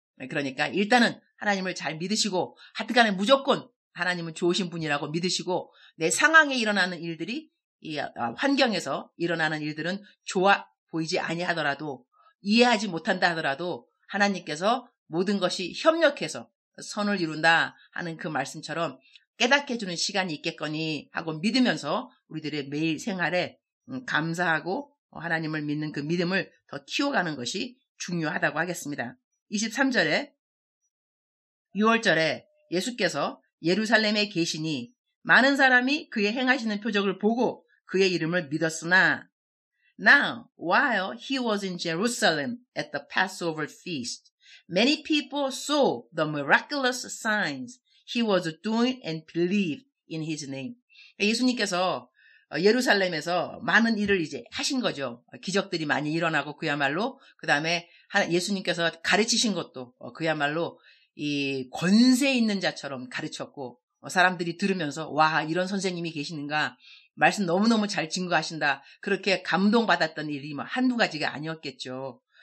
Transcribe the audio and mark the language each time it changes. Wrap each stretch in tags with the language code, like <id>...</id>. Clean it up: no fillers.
<ko>그러니까 일단은 하나님을 잘 믿으시고 하여튼간에 무조건 하나님은 좋으신 분이라고 믿으시고 내 상황에 일어나는 일들이, 이 환경에서 일어나는 일들은 좋아 보이지 아니하더라도, 이해하지 못한다 하더라도 하나님께서 모든 것이 협력해서 선을 이룬다 하는 그 말씀처럼 깨닫게 해주는 시간이 있겠거니 하고 믿으면서 우리들의 매일 생활에 감사하고 하나님을 믿는 그 믿음을 더 키워가는 것이 중요하다고 하겠습니다. 23절에 6월절에 예수께서 예루살렘에 계시니 많은 사람이 그의 행하시는 표적을 보고 그의 이름을 믿었으나</ko> <en>Now, while he was in Jerusalem at the Passover feast, many people saw the miraculous signs he was doing and believed in his name.</en> <ko>예수님께서 예루살렘에서 많은 일을 이제 하신 거죠. 기적들이 많이 일어나고 그야말로 그 다음에 예수님께서 가르치신 것도 그야말로 이 권세 있는 자처럼 가르쳤고 사람들이 들으면서 와, 이런 선생님이 계시는가, 말씀 너무너무 잘 증거하신다, 그렇게 감동받았던 일이 한두 가지가 아니었겠죠.</ko>